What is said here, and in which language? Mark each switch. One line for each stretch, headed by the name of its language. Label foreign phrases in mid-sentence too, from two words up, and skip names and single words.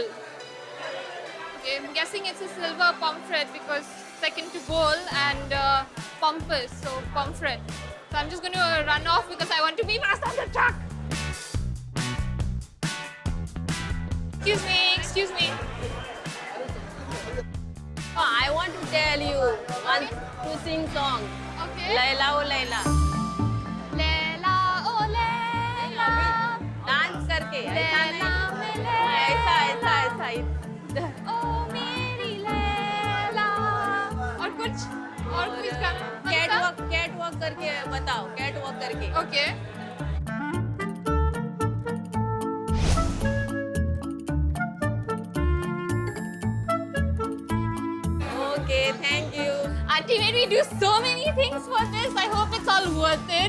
English: Okay, I'm guessing it's a silver pomfret because second to gold and pompous, so pomfret. So I'm just going to run off because I want to be fast on the truck. Excuse me, excuse me. Oh, I want to tell you one to sing song. Okay. Laila oh Laila. Laila, oh Laila.
Hindi: डांस करके ऐसा Laila, नहीं Laila. ऐसा Oh, मेरी लैला। और कुछ का
English: cat walk
Hindi: करके बताओ
English: cat walk
Hindi: करके ओके
English: okay thank you Auntie made me do so many things for this. I hope it's all worth it.